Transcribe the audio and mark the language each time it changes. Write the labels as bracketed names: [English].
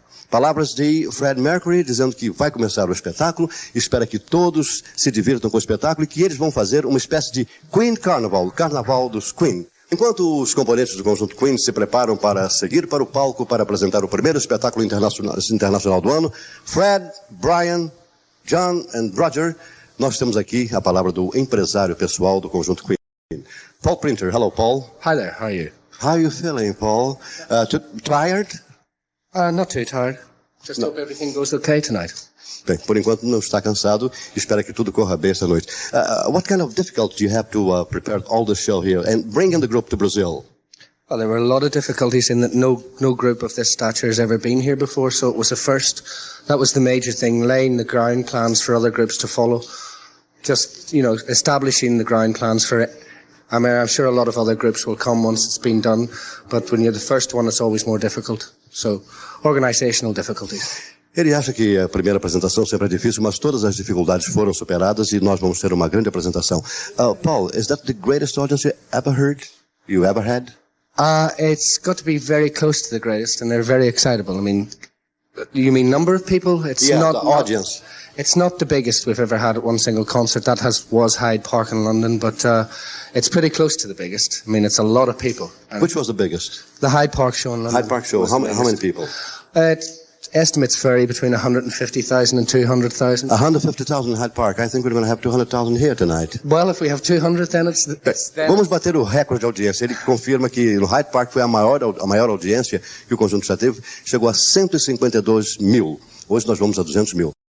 [Portuguese] Palavras de Freddie Mercury dizendo que vai começar o espetáculo, espera que todos se divirtam com o espetáculo e que eles vão fazer uma espécie de Queen Carnival, Carnaval dos Queen. Enquanto os componentes do conjunto Queen se preparam para seguir para o palco para apresentar o primeiro espetáculo internacional do ano, Fred, Brian, John e Roger, nós temos aqui a palavra do empresário pessoal do conjunto Queen. [English] Paul Printer. Hello, Paul. Hi there, how are you? How are you feeling, Paul? Tired? Not too tired. Just hope everything goes okay tonight. [Portuguese] Bem, por enquanto não está cansado, espera que tudo corra bem esta noite. [English] What kind of difficulty do you have to prepare all the show here and bring in the group to Brazil? Well, there were a lot of difficulties in that no group of this stature has ever been here before, so it was a first. That was the major thing, laying the ground plans for other groups to follow. Just, you know, establishing the ground plans for it. I mean, I'm sure a lot of other groups will come once it's been done, but when you're the first one, it's always more difficult. So, organizational difficulties. [Portuguese] Ele acha que a primeira apresentação sempre é difícil, mas todas as dificuldades foram superadas e nós vamos ter uma grande apresentação. [English] Paul, is that the greatest audience you ever had? It's got to be very close to the greatest, and they're very excitable. I mean, you mean number of people? It's yeah, not the audience. It's not the biggest we've ever had at one single concert. That was Hyde Park in London, but it's pretty close to the biggest. I mean, it's a lot of people. Which was the biggest? The Hyde Park show in London. Hyde Park show. How many people? It's estimates vary between 150,000 and 200,000. 150,000 in Hyde Park. I think we're going to have 200,000 here tonight. Well, if we have 200, then it's then [Portuguese] Vamos bater o recorde de audiência. Ele confirma que no Hyde Park foi a maior audiência que o conjunto já teve. Chegou a 152 mil. Hoje nós vamos a 200 mil.